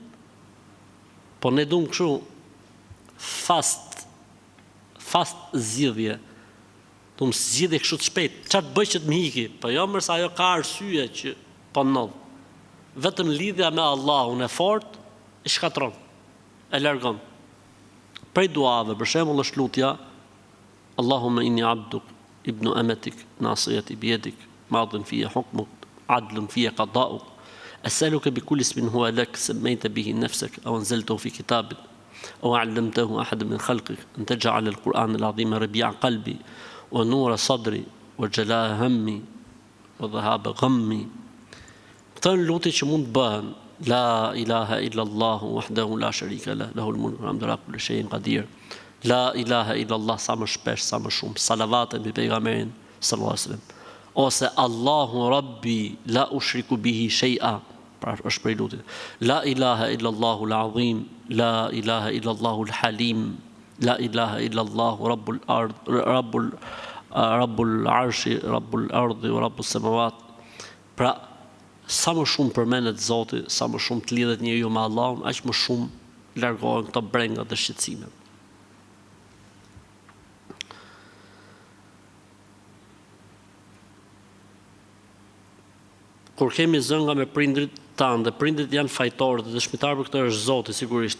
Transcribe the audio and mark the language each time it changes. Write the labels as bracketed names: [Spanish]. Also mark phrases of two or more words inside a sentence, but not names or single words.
[Albanian] Po ne duam kështu fast zgjidhje. Duam zgjidhje kështu të shpejt. Çfarë të bëj që të më hiki? Po jo mërsa ajo ka arsye që po ndodh. Vetëm lidhja me Allahun e fortë i shkatron. E largon. Prej duave, për shembull, është lutja [Arabic] اللهم إني عبدك ابن أمتك ناصيتي بيدك ماض في حكمك عدل في قضاؤك أسألك بكل اسم هو لك سميت به نفسك أو أنزلته في كتابك أو علمته أحدا من خلقك أن تجعل القرآن العظيم ربيع قلبي ونور صدري وجلاء همي وذهاب غمي. [Albanian] Këto janë lutje që mund të bëhen. [Arabic] لا إله إلا الله وحده لا شريك له له الملك والحمد على كل شيء قدير. لا إله إلا الله [Albanian] sa më shpesh, sa më shumë. Salavate mbi pejgamberin [Arabic] صلى الله عليه وسلم. Ose الله ربي لا أشرك به شيئا. [Albanian] Pra është prej lutjes. [Arabic] لا إله إلا الله العظيم لا إله إلا الله الحليم لا إله إلا الله رب الأرض رب العرش رب الأرض ورب السماوات. [Albanian] Pra sa më shumë përmendet Zoti, sa më shumë të lidhet njeriu me Allahun, aq më shumë largohen këto brenga të shqetësimit. Kur kemi zënga me prindrit tanë, dhe prindrit janë fajtorë dhe dëshmitar për këtë është Zoti sigurisht.